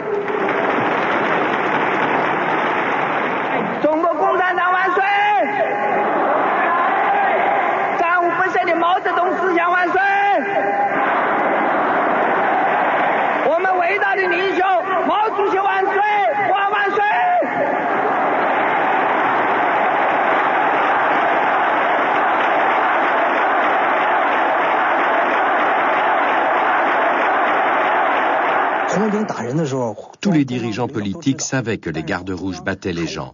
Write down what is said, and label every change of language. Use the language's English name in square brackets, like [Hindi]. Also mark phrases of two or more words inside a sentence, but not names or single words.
[Chinese] 中国共产党万岁！战无不胜的毛泽东思想万岁！我们伟大的领袖毛主席万岁！万岁！ [French] Tous les dirigeants politiques savaient que les gardes rouges battaient les gens.